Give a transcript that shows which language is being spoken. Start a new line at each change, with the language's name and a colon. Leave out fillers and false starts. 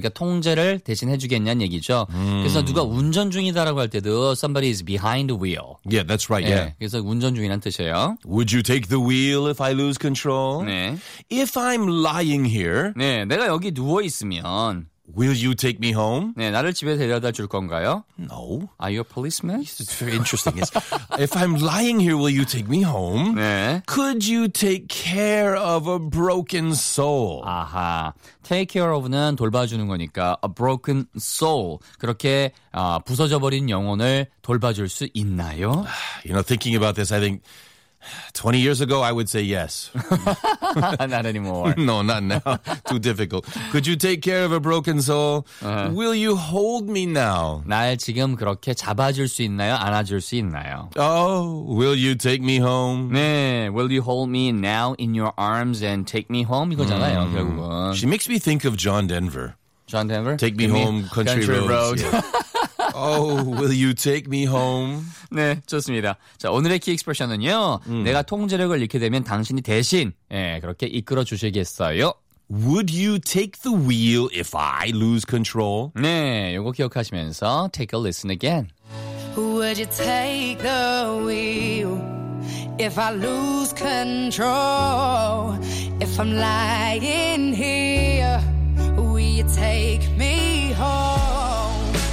Korean: 그러니까 통제를 대신 해주겠냐는 얘기죠. 그래서 누가 운전 중이다라고 할 때도
English: somebody is behind the wheel. Yeah, that's right. 네, yeah.
Korean: 그래서 운전 중이란 뜻이에요.
English: Would you take the wheel if I lose control?
Korean: 네.
English: If I'm lying here,
Korean: 네, 내가 여기 누워 있으면,
English: will you take me home?
Korean: 네, 나를 집에 데려다 줄 건가요?
English: No. Are you a policeman? It's very interesting. Yes. If I'm lying here, will you take me home?
Korean: 네.
English: Could you take care of a broken soul?
Korean: 아하. Take care of는 돌봐주는 거니까
English: a broken soul.
Korean: 그렇게 부서져버린 영혼을 돌봐줄 수 있나요?
English: You know, thinking about this, I think 20 years ago, I would say yes. Not anymore. No, not now. Too difficult. Could you take care of a broken soul? Will you hold me now?
Korean: 날 지금 그렇게 잡아줄 수 있나요? 안아줄 수 있나요?
English: Oh, will you take me home? 네, will you hold me now in your arms and take me home?
Korean: 이거잖아요, 결국은.
English: She makes me think of John Denver. John Denver? Take me home, country roads. Oh, will you take me home?
Korean: 네, 좋습니다. 자, 오늘의 key expression은요. 내가 통제력을 잃게 되면 당신이 대신 그렇게 이끌어 주시겠어요?
English: Would you take the wheel if I lose control?
Korean: 네, 이거 기억하시면서
English: take a listen again. Would you take the wheel if I lose control? If I'm lying here, will you take me home?